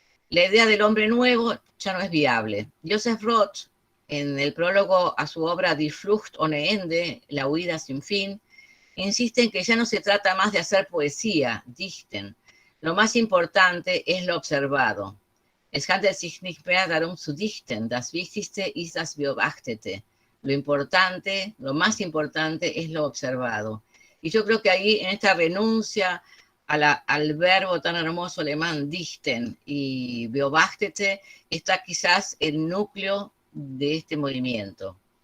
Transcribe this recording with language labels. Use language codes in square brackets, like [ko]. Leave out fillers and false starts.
[es] La idea del hombre nuevo ya no es viable. Joseph Roth, en el prólogo a su obra Die Flucht ohne Ende, La huida sin fin, insiste en que ya no se trata más de hacer poesía, dichten. Lo más importante es lo observado. [de] Es handelt sich nicht mehr darum zu dichten. Das Wichtigste ist das Beobachtete. [es] Lo importante, lo más importante es lo observado. Y yo creo que ahí, en esta renuncia al verbo tan hermoso alemán, dichten y beobachtete, está quizás el núcleo de este movimiento.